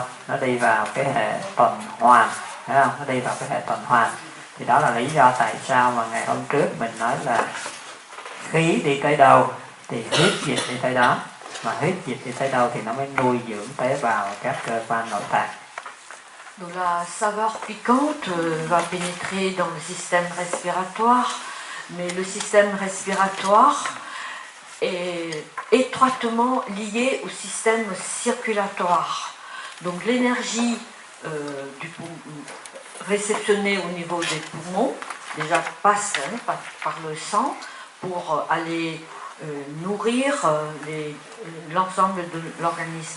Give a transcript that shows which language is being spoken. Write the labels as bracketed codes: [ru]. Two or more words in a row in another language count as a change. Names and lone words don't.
[vi] Nó đi vào cái hệ tuần hoàn, phải không? Nó đi vào cái hệ tuần hoàn. Thì đó là lý do tại sao mà ngày hôm trước mình nói là khí đi tới đâu thì huyết dịch đi tới đó, mà huyết dịch đi tới đâu thì nó mới nuôi dưỡng tế bào các cơ quan nội tạng. [fr] Donc la saveur piquante va pénétrer dans le système respiratoire, mais le système respiratoire est étroitement lié au système circulatoire. Donc l'énergie réceptionnée au niveau des poumons déjà passe par le sang pour aller nourrir l'ensemble de l'organisme.